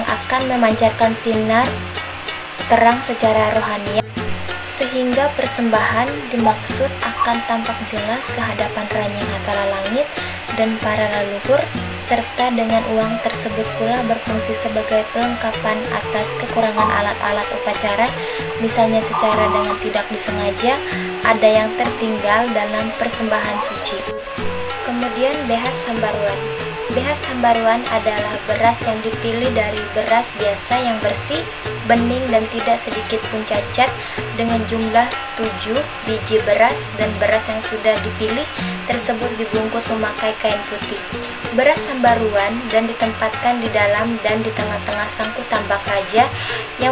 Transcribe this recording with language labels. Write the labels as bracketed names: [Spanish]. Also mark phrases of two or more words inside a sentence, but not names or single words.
[Indonesian] akan memancarkan sinar terang secara rohani, sehingga persembahan dimaksud akan tampak jelas ke hadapan Ranying Hatala Langit dan para leluhur, serta dengan uang tersebut pula berfungsi sebagai pelengkapan atas kekurangan alat-alat upacara, misalnya secara dengan tidak disengaja ada yang tertinggal dalam persembahan suci. Kemudian [Ngaju] behas sambaruan. Behas sambaruan [Indonesian] adalah beras yang dipilih dari beras biasa yang bersih, bening dan tidak sedikit pun cacat, dengan jumlah 7 biji beras, dan beras yang sudah dipilih tersebut dibungkus memakai kain putih. Beras sambaruan dan ditempatkan di dalam dan di tengah-tengah sangku tambak raja yang